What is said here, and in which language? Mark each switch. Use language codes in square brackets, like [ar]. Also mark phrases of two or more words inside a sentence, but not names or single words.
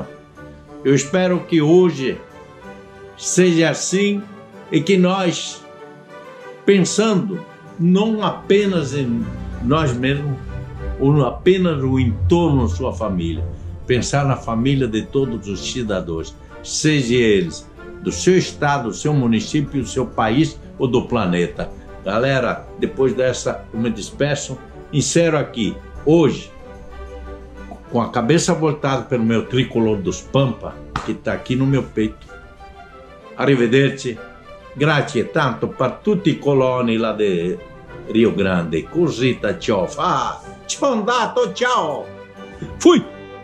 [pt] Eu espero que hoje seja assim e que nós, pensando não apenas em nós mesmos, ou apenas no entorno da sua família, pensar na família de todos os cidadãos, seja eles do seu estado, do seu município, do seu país ou do planeta. Galera, depois dessa, eu me despeço, encerro aqui, hoje, com a cabeça voltada pelo meu tricolor dos Pampa, que está aqui no meu peito. [it] Arrivederci, grazie tanto per tutti i coloni là di Rio Grande. Cosita, ciao. Ciao andato, ciao. Fui!